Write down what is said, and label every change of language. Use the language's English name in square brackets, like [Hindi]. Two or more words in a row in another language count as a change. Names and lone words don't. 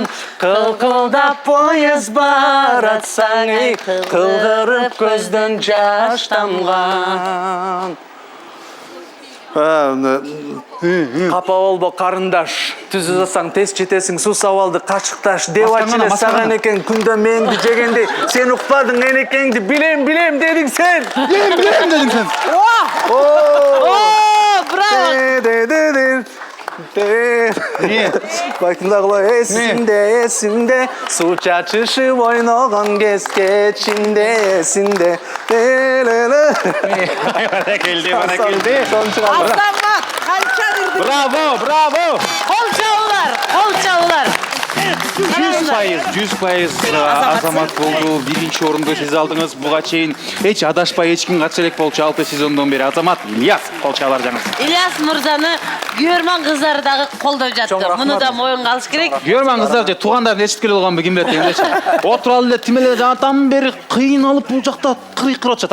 [Kyrgyz] Кылкылдап поезд баратсаң, ей, кылгырып көздөн жаш тамган. Капа болбо карындаш, түзү жасаң тез жетесиң, суу сабалды качыкташ. Деп ачыле саган экен күндө меңди жегенде, сен укпадың энекеңди, билем дедиң сен. Білем дедің сен. О, браво. Байтындагылар эсимде, суу чачышып ойногон кез кечинде, эсимде. Баракелді. Азамат, қанша үрді. Браво. Қол чабулар. 100% Азамат болду. Биринчи орунду сиз алдыңыз. Буга чейин эч адашпай эч ким катыша элек болчу 6 сезондон бери. Азамат, Ильяс, кол чабар жаңыз. Ильяс мырзаны күйөрман кыздары дагы колдоп жатты. Муну да моюнга алыш керек. Күйөрман кыздар же туугандарын эчиткеле болгонбу ким билет дегендечи. Отуруп алып эле тим эле жантан бери кыйналып бул жакта кыркырып атышат.